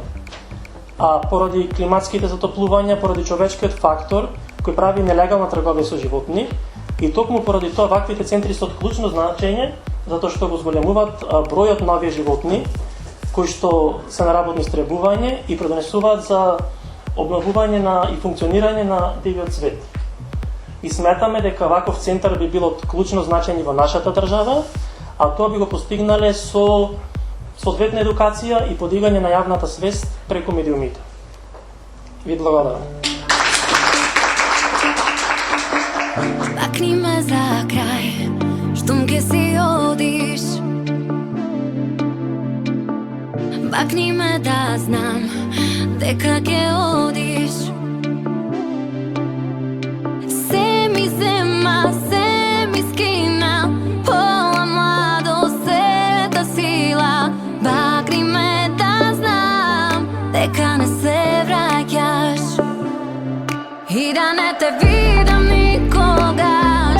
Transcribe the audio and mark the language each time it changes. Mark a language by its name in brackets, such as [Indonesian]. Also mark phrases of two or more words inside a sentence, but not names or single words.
[Macedonian] Поради климатските затоплувања, поради човечкиот фактор кој прави нелегална трговија со животни и токму поради тоа ваквите центри се од клучно значење, затоа што го зголемуваат бројот на овие животни кои што се на работно истребување и предонесуваат за обновување и функционирање на дивиот свет. И сметаме дека ваков центар би бил од клучно значење во нашата држава, а тоа би го постигнале со соодветна едукација и подигање на јавната свест преку медиумите. Ви благодарам. Макни ме за крај, штом ќе си Бакни ме да знам дека ќе одиш. Се ми зема, се ми скина, пола младост, сета сила. Бакни ме да знам дека не се враќаш и да не те видам никогаш.